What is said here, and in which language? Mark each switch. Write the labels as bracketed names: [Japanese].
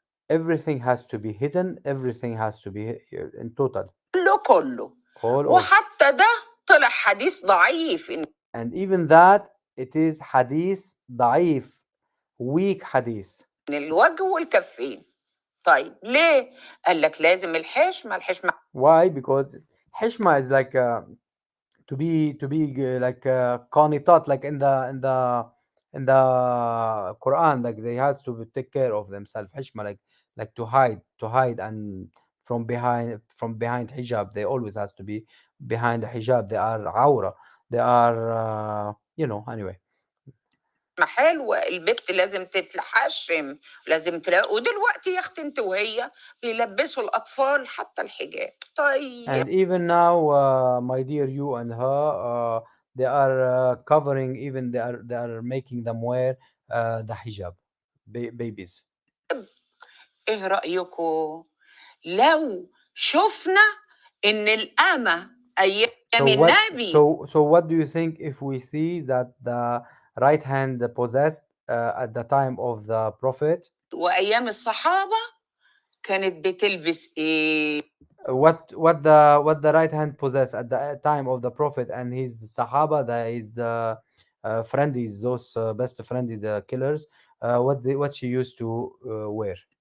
[English] Everything has to be hidden. Everything has to be in total. [Arabic] كله [English] All. [Arabic] وحتى ده طلع حديث ضعيف. [English] And even that, it is hadith ضعيف, weak hadith. [Arabic] من الوجه والكفين. طيب ليه؟ قال لك لازم الحشمة. [English] Why? Because حشمة is like to be like qanitat, like in the Quran, like they have to take care of themselves. حشمة, like to hide and from behind hijab. They always has to be behind the hijab. They are awra. They are you know, anyway. [Arabic] حلوة البت لازم تتحشم، لازم تلاقي. ودلوقتي يا اختي انت وهي بيلبسوا الاطفال حتى الحجاب. طيب. [English] And even now, my dear, you and her, they are covering, even they are making them wear the hijab, babies. [Arabic] ايه رأيكم لو شفنا ان الأمة ايام النبي؟ [English] So what do you think if we see that the right hand possessed at the time of the Prophet? [Arabic] وايام الصحابة كانت بتلبس ايه؟ [English] What the right hand possessed at the time of the Prophet and his Sahaba, his friends, those best friends, killers, what she used to wear.